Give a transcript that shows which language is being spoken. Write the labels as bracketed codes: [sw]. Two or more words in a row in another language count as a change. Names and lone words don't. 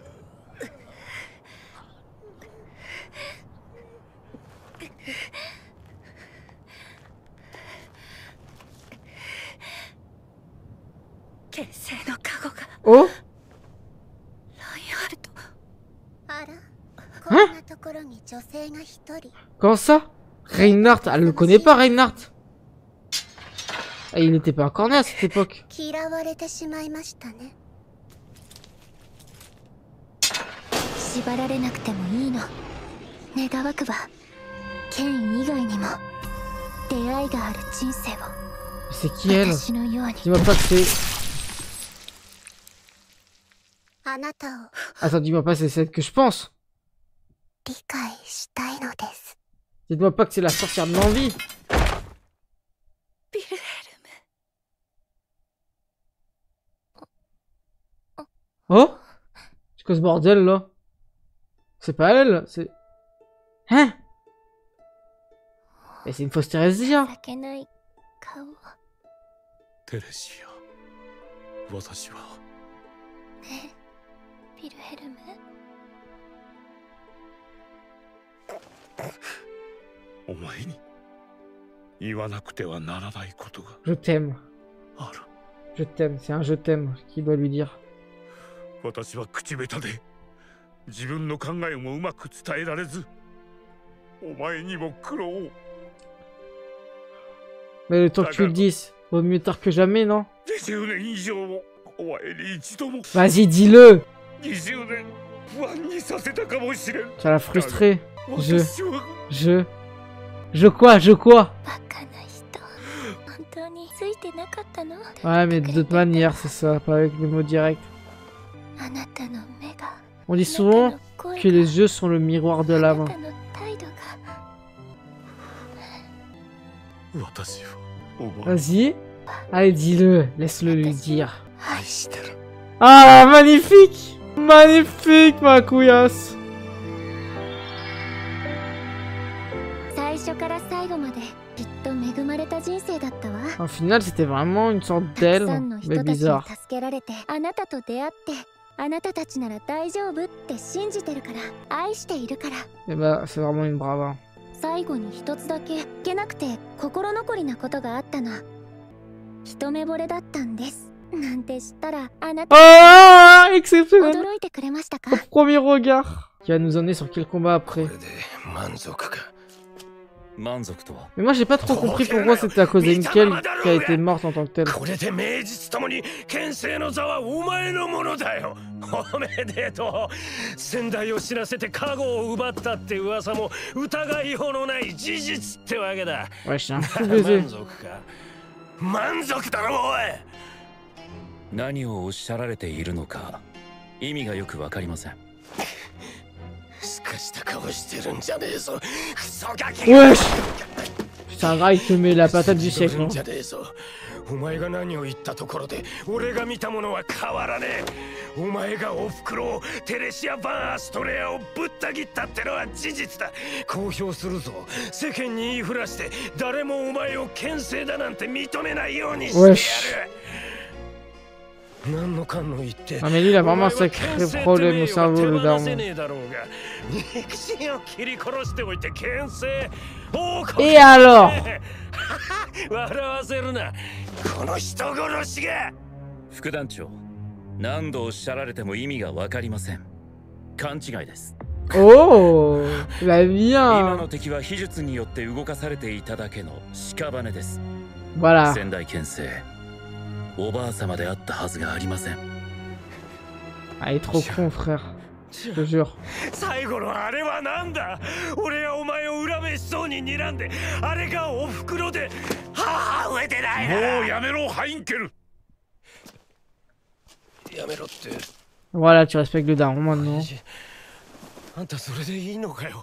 [fr] Oh? Comment ça? Reinhardt, elle le connaît pas Reinhardt. Ah, il n'était pas encore né à cette époque. [ja] 縛られなくてもいいの。願わくば剣以外にも出会いがある人生を。 [fr] C'est qui elle? [ja] 私のように。 [fr] Dis-moi pas que c'est... [ja] あなたを [fr] Attends, dis-moi pas que c'est celle que je pense. [ja] 理解したいのです。 [fr] Dites-moi pas que c'est la sorcière de l'envie. [ja] ビルヘル Oh? [fr] C'est quoi ce bordel là? C'est pas elle, c'est... Hein? Mais c'est une fausse Thérésia. [ja] 情けない顔。テレシア、 私は。ねえ、ヴィルヘルム。お前に言わなくてはならないことが [fr] Je t'aime. [ja] ある。 [fr] Je t'aime. C'est un je t'aime qu'il doit lui dire. [ja] 私は口下手で自分の考えもうまく伝えられず、お前にも苦労を。 [fr] Mais le temps que tu le dises, vaut mieux tard que jamais, non? [ja] 20 年以上もお前に一度も [fr] Vas-y, dis-le! [ja] 20 年不安にさせたかもしれん。 [fr] Ça l'a frustré. [ja] 私は [fr] Je quoi? Je quoi? [ja] バカな人。本当についてなかったの？ [fr] Ouais, mais de d'autres manières, c'est ça, pas avec les mots directs. [ja] あなたの目が。 [fr] On dit souvent que les yeux sont le miroir de l'âme. [ja] あなたの態度が。私はお前 [fr] Vas-y. Allez, dis-le. Laisse-le lui dire. [ja] 愛してる。 [fr] Ah, magnifique! Magnifique, ma couillasse! [ja] 最初から最後まできっと恵まれた人生だったわ。 [fr] Au final, c'était vraiment une sorte [ja] たく [fr] d'elle, [ja] さんの [fr] mais [ja] 人たちに [fr] bizarre. [ja] 助けられて、あなたと出会って、あなたたちなら大丈夫って信じてるから、愛しているから。 [fr] Et bah, c'est vraiment une brava. [ja] 最後に一つだけいけなくて心残りなことがあったの。一目惚れだったんです。なんて知ったらあなた [fr] Ah, exceptionnel! [ja] 驚いてくれましたか？ [fr] Au premier regard. Qui va nous emmener sur quel combat après. [ja] これで満足か。満足とは。 [fr] Mais moi, j'ai pas trop compris pourquoi c'était à cause d'Enkel qui a été morte en tant que telle. [ja] これで名実ともに剣聖の座はお前のものだよ。おめでとう。先代を死なせて加護を奪ったって噂も疑いようのない事実ってわけだ。 [fr] Ouais, c'est un fou baiser. [ja] 満足か。満足だろおい。何をおっしゃられているのか意味がよくわかりません。すかした顔してるんじゃねえぞ。クソガキ。 [fr] Wesh! Putain, gars, il te met la patate du siècle. Hein. [ja] じゃねえぞ。お前が何を言ったところで俺が見たものは変わらねえ。お前がおふくろをテレシア・バン・アストレアをぶった切ったってのは事実だ。公表するぞ。世間に言いふらして誰もお前を剣聖だなんて認めないようにしてやる。何のかんの言って。 [fr] Ah, mais lui, il a vraiment un sacré problème au cerveau, le daron. Et alors? [ja] 笑わせるな。この人殺しが。副団長、何度おっしゃられても意味がわかりません。勘違いです。 [fr] Oh! La [ja] 今 [fr] bien! [ja] の敵は秘術によって動かされていただけの屍です。 [fr] Voilà. [ja] 仙台剣聖、おばあ様であったはずがありません。 [fr] Ah, il est trop con, frère. Je te jure. [ja] 最後のあれはなんだ。俺はお前を恨めしそうに睨んで、あれがおふくろで母上でないな。もうやめろハインケル。やめろって。 [fr] Voilà, tu respectes le daron maintenant. [ja] あんたそれでいいのかよ。